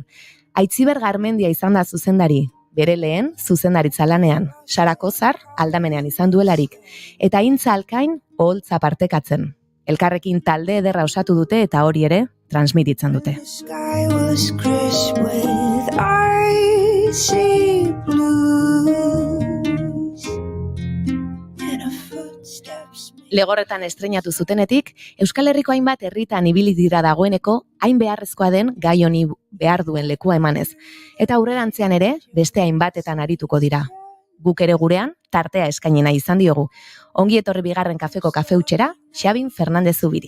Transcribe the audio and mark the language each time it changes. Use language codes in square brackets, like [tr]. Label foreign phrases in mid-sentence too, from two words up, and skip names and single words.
[eu] Aitziber Garmendia izan da zuzendari, bere lehen zuzendaritza lanean, Sara Kozar aldamenean izan duelarik, eta Intza Alkain oholtza partekatzen. Elkarrekin talde ederra osatu dute eta hori ere transmititzen dute. [en] blues and her footsteps. [eu] Legorretan estreinatu zutenetik, Euskal Herriko hainbat herritan ibili dira dagoeneko, hain beharrezkoa den gai honi behar duen lekua emanez. Eta aurrerantzean ere, beste hainbatetan arituko dira. Guk ere gurean, tartea eskaini nahi izan diogu. Ongi etorri bigarren kafeko kafeutxera, Xabin Fernandez Zubiria.